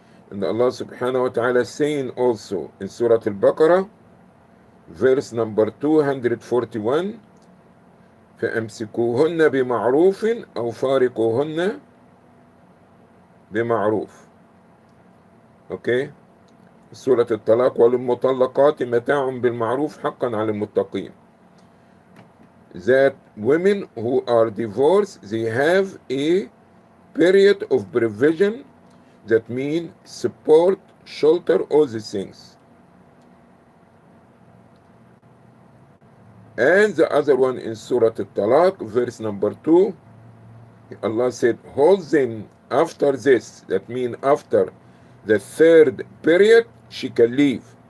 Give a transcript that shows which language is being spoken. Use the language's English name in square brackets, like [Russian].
[English] And Allah subhanahu wa ta'ala saying also in Surah Al-Baqarah, verse number 241, [Arabic] فَأَمْسِكُوهُنَّ بِمَعْرُوفٍ أَوْ فَارِقُوهُنَّ بِمَعْرُوفٍ. [English] Okay? [Arabic] سورة الطلاق وللمطلقات متاع بالمعروف حقا على المتقين. [English] That women who are divorced, they have a period of provision, that means support, shelter, all these things. And the other one in Surah Al-Talaq, verse number 2, Allah said, hold them after this, that means after the third period, she can leave.